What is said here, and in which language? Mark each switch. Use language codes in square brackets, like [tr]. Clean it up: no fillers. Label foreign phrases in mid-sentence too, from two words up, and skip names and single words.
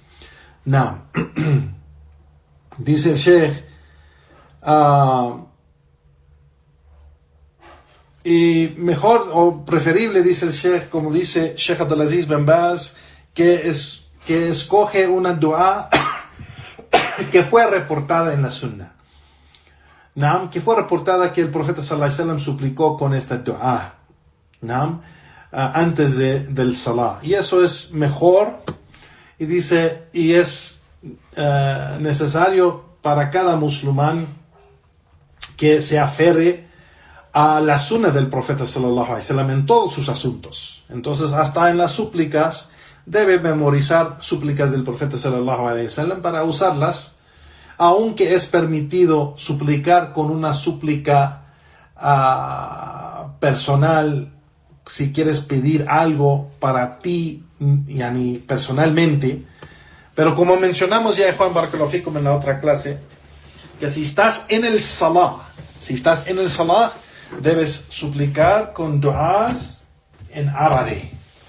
[es] Dice el Sheikh, y mejor o preferible, dice el Sheikh, como dice Sheikh Abdulaziz bin Baz, que escoge una dua que fue reportada en la Sunnah. Que fue reportada que el profeta [ar] صلى الله عليه وسلم [es] suplicó con esta dua antes del salah. Y eso es mejor, y dice, y es necesario para cada musulmán que se aferre a la sunna del profeta [ar] صلى الله عليه وسلم [es] en todos sus asuntos. Entonces, hasta en las súplicas debe memorizar súplicas del profeta [ar] صلى الله عليه وسلم [es] para usarlas, aunque es permitido suplicar con una súplica personal, si quieres pedir algo para ti, personalmente. Pero como mencionamos ya, Juan [ar] بارك الله فيكم, [es] en la otra clase, que si estás en el salah, debes suplicar con duas en árabe.